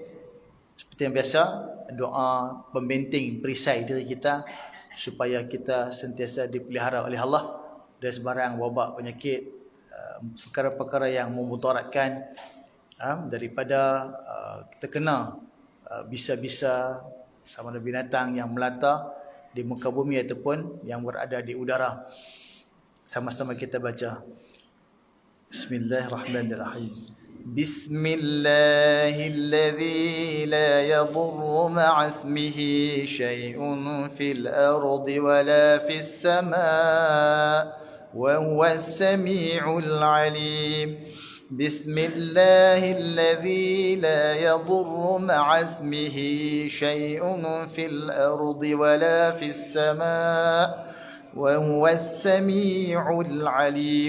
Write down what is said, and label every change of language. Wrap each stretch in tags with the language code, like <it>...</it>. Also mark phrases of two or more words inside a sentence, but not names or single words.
<ms>Seperti yang biasa, doa pembenting perisai diri kita supaya kita sentiasa dipelihara oleh Allah dari sebarang wabak penyakit, perkara-perkara yang memudaratkan, daripada terkena bisa-bisa sama ada binatang yang melata di muka bumi ataupun yang berada di udara. Sama-sama kita baca.</ms> <ar>بسم الله الرحمن الرحيم. بسم الله الذي لا يضر مع اسمه شيء في الأرض ولا في السماء وهو السميع العليم. بسم الله الذي لا يضر مع اسمه شيء في الأرض ولا في السماء وهو السميع العليم.</ar>